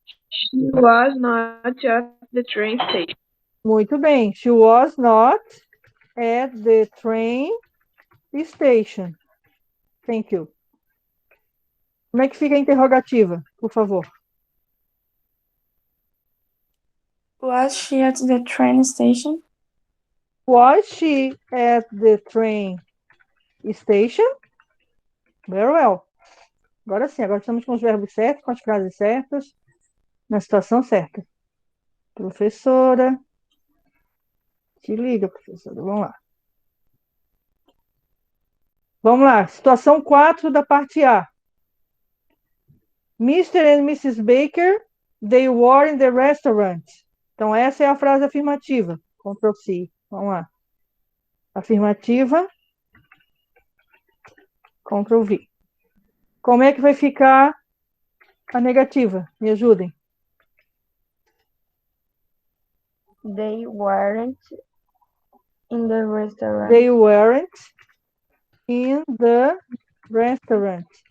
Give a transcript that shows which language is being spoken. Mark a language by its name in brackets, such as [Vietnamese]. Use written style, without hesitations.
[English] She was not at the train station. [Portuguese] Muito bem. [English] She was not at the train station. Thank you. [Portuguese] Como é que fica a interrogativa, por favor? [English] Was she at the train station? Was she at the train station? Very well. [Portuguese] Agora sim, agora estamos com os verbos certos, com as frases certas, na situação certa. Professora. Se liga, professora. Vamos lá. Vamos lá. Situação 4 da parte A. Mr. and Mrs. [English] Baker, they were in the restaurant. [Portuguese] Então, essa é a frase afirmativa. Ctrl C. Vamos lá. Afirmativa. [English] Ctrl V. [Portuguese] Como é que vai ficar a negativa? Me ajudem. [English] They weren't in the restaurant. They weren't in the restaurant.